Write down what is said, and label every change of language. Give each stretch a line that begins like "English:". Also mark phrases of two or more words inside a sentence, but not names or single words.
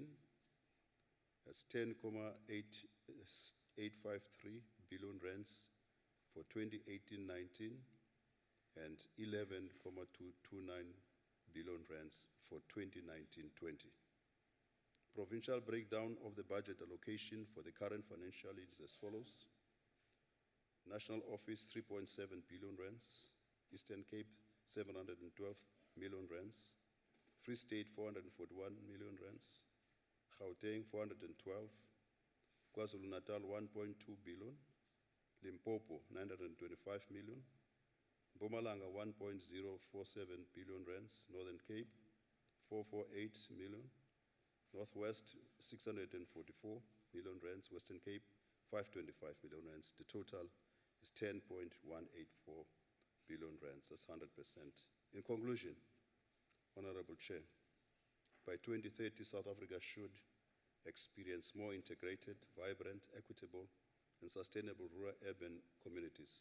English: That's 10,853 billion rands for 2018-19, and 11,229 billion rands for 2019-20. Provincial breakdown of the budget allocation for the current financial year is as follows. National Office, 3.7 billion rands. Eastern Cape, 712 million rands. Free State, 441 million rands. Gauteng, 412. KwaZulu-Natal, 1.2 billion. Limpopo, 925 million. Mpumalanga, 1.047 billion rands. Northern Cape, 448 million. Northwest, 644 million rands. Western Cape, 525 million rands. The total is 10.184 billion rands. That's 100%. In conclusion, Honorable Chair, by 2030, South Africa should experience more integrated, vibrant, equitable, and sustainable rural-urban communities.